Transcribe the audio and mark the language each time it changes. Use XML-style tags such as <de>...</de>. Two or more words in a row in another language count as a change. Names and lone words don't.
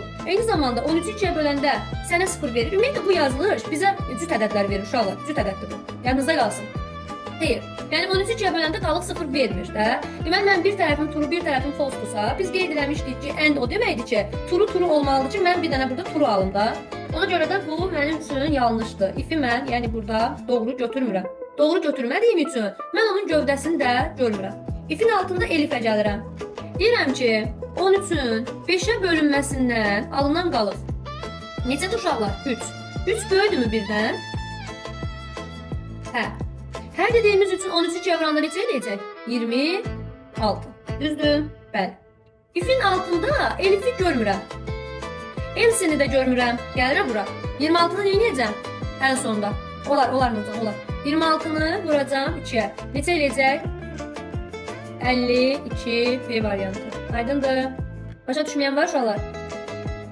<az>Eyni zamanda 13-ü 2-yə böləndə sənə 0 verir. Ümumiyyətlə bu yazılış bizə cüt ədədlər verir uşaqlar. Cüt ədəddir bu. Yadınızda qalsın. Hayır. Yəni 13-ü 2-yə böləndə qalıq 0 vermir də. Deməli mən bir tərəfim true, bir tərəfim false-dursa, biz qeyd eləmişdik ki, and o deməkdir ki, true olmalıdır ki, mən bir dənə burada true alım da. Ona görə də bu mənim üçün yanlışdır. If-i mən, yəni burada doğru götürmürəm. Doğru götürmədiyim üçün mən onun gövdəsini də görmürəm. If-in altında elifə gəlirəm. Deyirəm ki, 13-ün 5-ə bölünməsindən alınan qalıq. Necədir uşaqlar? 3. 3 böyüdürmü birdən? Hə. Hər dediyimiz üçün 13-ü 2-yə vuranda neçə eləyəcək? 26. Düzdür? Bəli. If-in altında elifi görmürəm. Else-ni də görmürəm. Gəlirəm bura. 26-nı eləyəcəm ən sonda. Olar Nurcan, olar. 26-nı vuracam 2-yə. Neçə eləyəcək? 52 B variantı. Aydındır. Başa düşməyən var uşaqlar?</az>